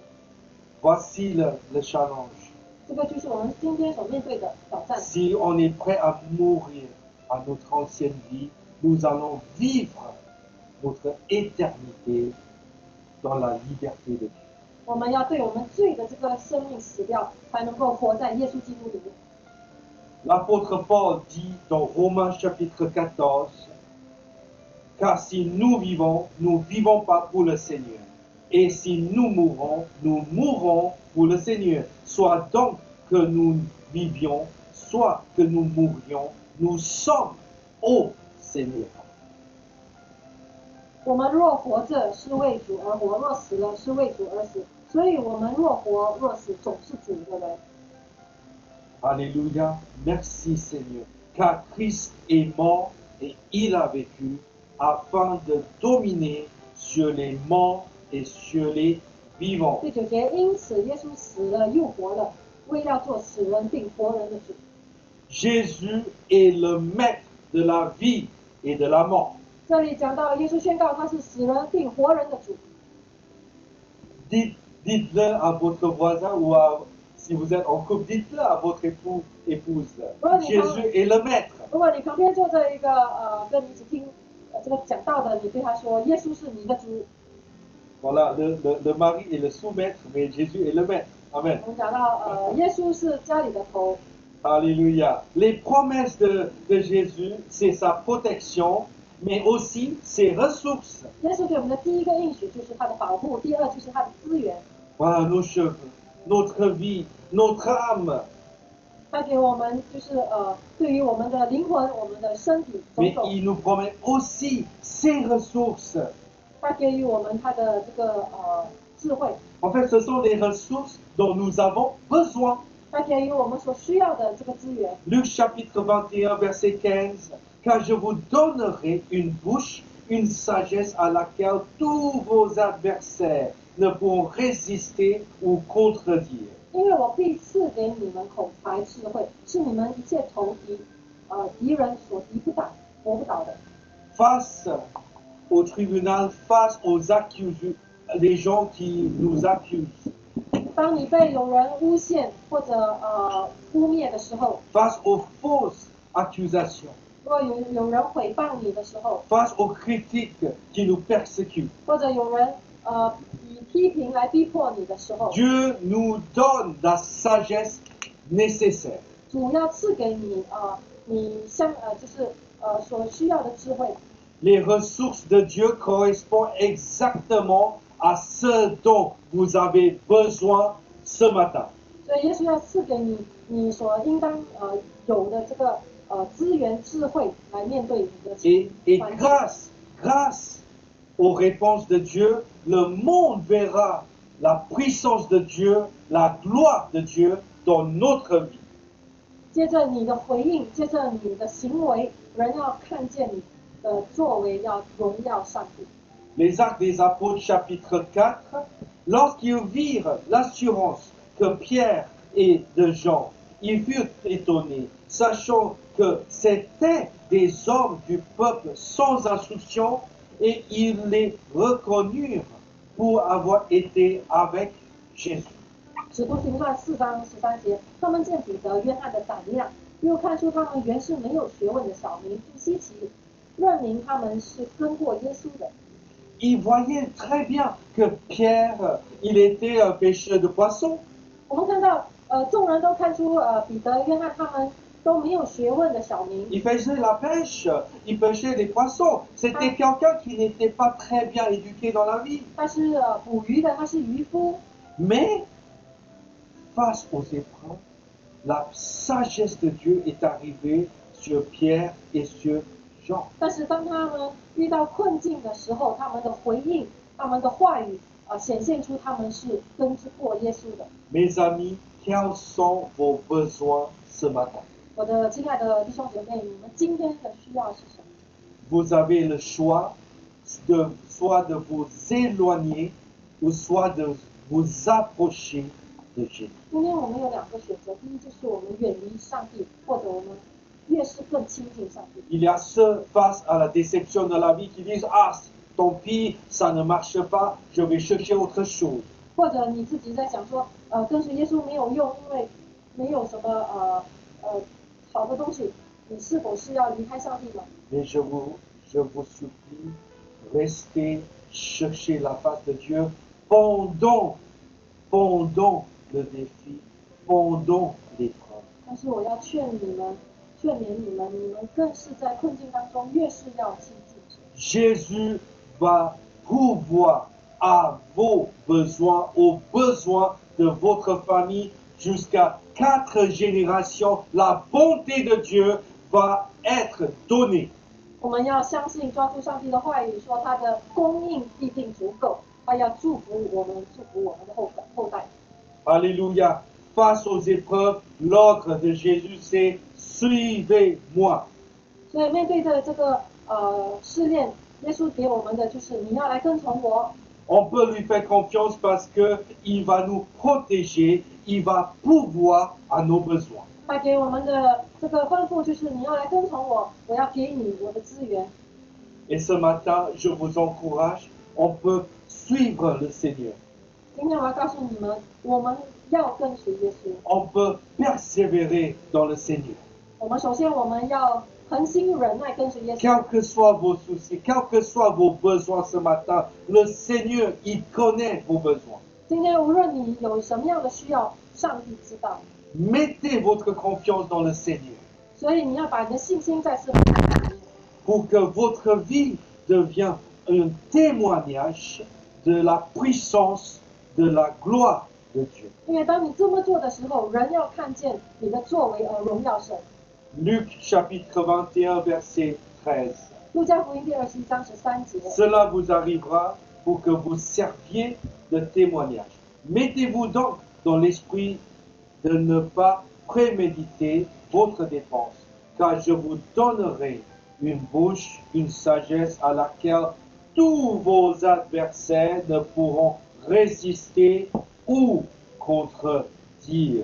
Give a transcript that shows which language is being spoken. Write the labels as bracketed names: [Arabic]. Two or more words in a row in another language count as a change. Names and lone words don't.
[French] Voici le challenge. [Chinese] 这个就是我们今天所面对的挑战。 [French] Si on est prêt à mourir à notre ancienne vie, nous allons vivre notre éternité dans la liberté de Dieu. [Chinese] 我们要对我们罪的这个生命死掉，才能够活在耶稣基督里面。 [French] L'apôtre Paul dit dans Romains chapitre 14, car si nous vivons pas pour le Seigneur. Et si nous mourrons pour le Seigneur. Soit donc que nous vivions, soit que nous mourions, nous sommes au Seigneur. [Chinese] 我们若活着是为主而活，若死了是为主而死。所以我们若活若死，总是主的人。 [French] Alléluia. Merci Seigneur. Car Christ est mort et il a vécu afin de dominer sur les morts et sur les vivants. [Chinese] 第9节，因此耶稣死了又活了，为要做死人并活人的主。 [French] Jésus est le maître de la vie et de la mort. [Chinese] 这里讲到耶稣宣告他是死人并活人的主。 [French] Dites-le à votre voisin ou si vous êtes en couple, dites-le à votre épouse. Jésus est le maître. [Chinese] 如果你旁边坐着一个跟你一起听这个讲道的，你对他说：“耶稣是你的主。” [French] Voilà, le mari est le sous-maître, mais Jésus est le maître. Amen. [Chinese] 我们讲到耶稣是家里的头。 [French] Alléluia. Les promesses de Jésus, c'est sa protection, mais aussi ses ressources. [Chinese] 耶稣给我们的第一个应许就是他的保护，第二就是他的资源。 [French] Voilà, nos cheveux, notre vie, notre âme. [Chinese] 他给我们就是对于我们的灵魂、我们的身体种 Mais 种， [French] il nous promet aussi ses ressources. [Chinese] 他给予我们他的这个智慧， [French] En fait, ce sont les ressources dont nous avons besoin. [Chinese] 他给予我们所需要的这个资源。 [French] Luc chapitre 21, verset 15. Car je vous donnerai une bouche, une sagesse à laquelle tous vos adversaires ne pourront résister ou contredire. [Chinese] 因为我必赐给你们口才智慧，是你们一切仇敌人所敌不倒、活不倒的。 [French] Face au tribunal, face aux des gens qui nous accusent, [Chinese] 当你被有人诬陷或者污蔑的时候， [French] face aux fausses accusations, [Chinese] 如果有人诽谤你的时候， [French] face aux critiques qui nous persécutent, [Chinese] 或者有人以批评来逼迫你的时候， [French] Dieu nous donne la sagesse nécessaire. [Chinese] 主要赐给你你就是所需要的智慧。 [French] Les ressources de Dieu correspondent exactement à ce dont vous avez besoin ce matin. [Chinese] 所以耶稣要赐给你所应当有的这个资源智慧来面对你的 Et 环境。 [French] grâce aux réponses de Dieu, le monde verra la puissance de Dieu, la gloire de Dieu dans notre vie. [Chinese] 接着你的回应，接着你的行为，人要看见你的作为，要荣耀上帝。 [French] Les Actes des Apôtres chapitre 4, lorsqu'ils virent l'assurance que Pierre et de Jean, ils furent étonnés, sachant que c'étaient des hommes du peuple sans instruction, et ils les reconnurent pour avoir été avec Jésus. [Chinese] 使徒行传4章13节，他们见彼得、约翰的胆量，又看出他们原是没有学问的小民，不稀奇，认明他们是跟过耶稣的。 [French] Ils voyaient très bien que Pierre, il était un pêcheur de poissons. [Chinese] 我们看到众人都看出彼得、约翰他们都没有学问的小民， [French] Il faisait la pêche, il pêchait des poissons. C'était quelqu'un qui n'était pas très bien éduqué dans la vie. [Chinese] 他是捕鱼的，他是渔夫。 [French] Mais, face aux épreuves, la sagesse de Dieu est arrivée sur Pierre et sur Jean. [Chinese] 但是当他们遇到困境的时候，他们的回应、他们的话语显现出他们是跟过耶稣的。 [French] Mes amis, quels sont vos besoins ce matin? [Chinese] 我的亲爱的弟兄姐妹，你们今天的需要是什么？ [French] Vous avez le choix soit de vous éloigner ou soit de vous approcher de Jésus. [Chinese] 今天我们有2个选择，第一就是我们远离上帝，或者我们越是更亲近上帝。 [French] Il y a ceux face à la déception de la vie qui disent ah tant pis, ça ne marche pas, je vais chercher autre chose. [Chinese] 或者你自己在想说，跟随耶稣没有用，因为没有什么好的东西，你是否是要离开上帝吗？ [French] Mais je vous supplie, restez chercher la face de Dieu pendant le défi, pendant l'épreuve. [Chinese] 但是我要劝勉你们更是在困境当中，越是要亲近神。 [French] Jésus va pourvoir à vos besoins, aux besoins de votre famille jusqu'à 4 générations. La bonté de Dieu va être donné. [Chinese] 我们要相信，抓住上帝的话语，说他的供应必定足够，他要祝福我们，祝福我们的后代。 [French] Alléluia. Face aux épreuves, l'ordre de Jésus, c'est suivez-moi. [Chinese] 所以面对着这个试炼，耶稣给我们的就是你要来跟从我。 [French] On peut lui faire confiance parce qu'il va nous protéger, il va pourvoir à nos besoins. [Chinese] 他给我们的这个吩咐就是你要来跟从我，我要给你我的资源。 [French] Et ce matin, je vous encourage, on peut suivre le Seigneur. [Chinese] 今天我要告诉你们，我们要跟随耶稣。 [French] On peut persévérer dans le Seigneur. [Chinese] 我们首先我们要恒心忍耐跟随耶稣。 [French] Quels que soient vos soucis, quels que soient vos besoins ce matin, le Seigneur, il connaît vos besoins. [Chinese] 今天无论你有什么样的需要，上帝知道。 [French] Mettez votre confiance dans le Seigneur [Chinese] 所以你要把你的信心再次放在里面， [French] pour que votre vie devienne un témoignage de la puissance, de la gloire de Dieu. [Chinese] 因为当你这么做的时候，人要看见你的作为而荣耀神。 [French] Luc chapitre 21, verset 13. [Chinese] 路加福音第21章13节， [French] Cela vous arrivera pour que vous serviez de témoignage. Mettez-vous donc dans l'esprit de ne pas préméditer votre dépense, car je vous donnerai une bouche, une sagesse à laquelle tous vos adversaires ne pourront résister ou contredire.